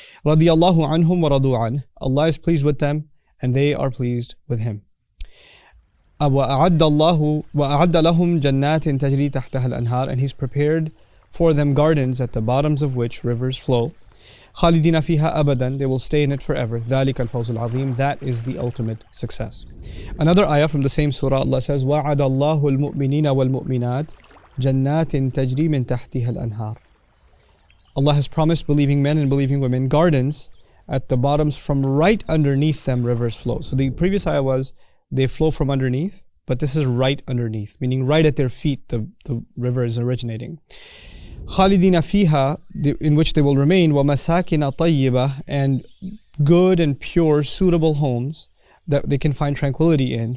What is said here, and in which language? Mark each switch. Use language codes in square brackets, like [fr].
[ar] رَضِيَ اللَّهُ عَنْهُمْ وَرَضُوا عَنْهُ, [en] Allah is pleased with them and they are pleased with Him. [ar] وَأَعَدَّ لَهُمْ جَنَّاتٍ تَجْرِي تَحْتَهَا الْأَنْهَارِ, [en] and He's prepared for them gardens at the bottoms of which rivers flow. [ar] خَالِدِينَ فِيهَا أَبَدًا, [en] they will stay in it forever. [ar] ذَلِكَ الْفَوْزُ الْعَظِيمُ, [en] that is the ultimate success. Another ayah from the same surah, Allah says, [ar] وَعَدَ اللَّهُ الْمُؤْمِنِينَ وَالْمُؤْمِنَاتِ جَنَّاتٍ تَجْرِي مِنْ تَحْتِهَا الْأَنْهَارِ. [en] Allah has promised believing men and believing women gardens at the bottoms, from right underneath them rivers flow. So the previous ayah was, they flow from underneath, but this is right underneath, meaning right at their feet the river is originating. [ar] خَالِدِينَ فِيهَا, [en] in which they will remain, [ar] وَمَسَاكِنَ طَيِّبَةً, [en] and good and pure, suitable homes that they can find tranquility in.